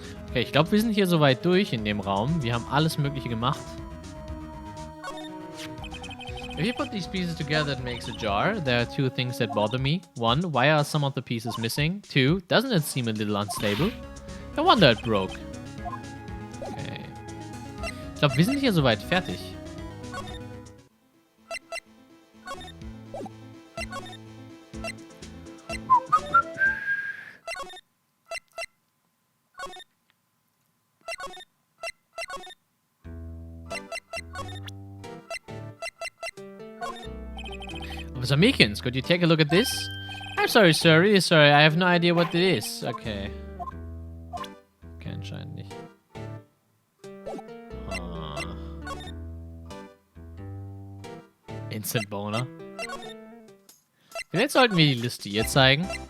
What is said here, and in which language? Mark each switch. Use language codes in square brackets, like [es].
[de] Okay, ich glaube, wir sind hier soweit durch in dem Raum. Wir haben alles Mögliche gemacht. [en] If you put these pieces together, it makes a jar. There are two things that bother me. One, why are some of the pieces missing? Two, doesn't it seem a little unstable? No wonder it broke. Okay. [de] Ich glaube, wir sind hier soweit fertig. [en] Officer Meekins, could you take a look at this? I'm sorry, sir. Really sorry. I have no idea what it is. Okay. [de] Okay, anscheinend nicht. Instant Boner. Vielleicht sollten wir die Liste hier zeigen.